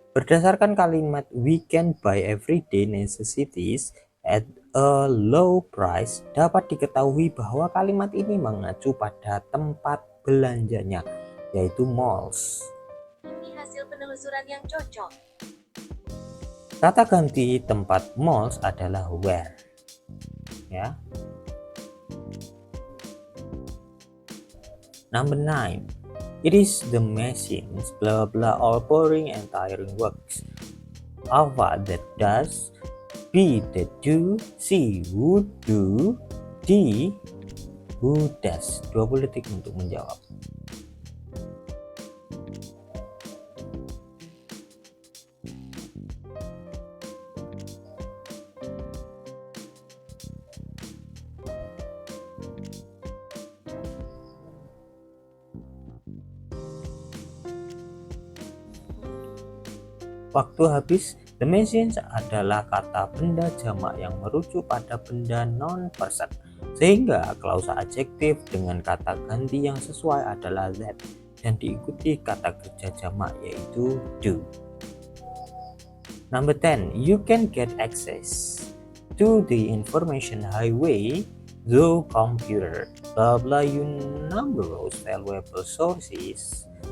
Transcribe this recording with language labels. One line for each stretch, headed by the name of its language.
Indonesian: Berdasarkan kalimat
English: we can buy everyday necessities at a low price,
Indonesian: dapat diketahui bahwa kalimat ini mengacu pada tempat belanjanya, yaitu malls. Ini hasil penelusuran yang cocok. Kata ganti tempat malls adalah where, ya.
English: Number 9, it is the machines blah blah all boring and tiring works. Alpha that does, B that do, C who do, D who does.
Indonesian: 20 detik untuk menjawab. Waktu habis. The machines adalah kata benda jamak yang merujuk pada benda non-person, sehingga klausa adjektif dengan kata ganti yang sesuai adalah that dan diikuti kata kerja jamak yaitu do.
English: Number 10, you can get access to the information highway through computer. Blah blah, you number of valuable sources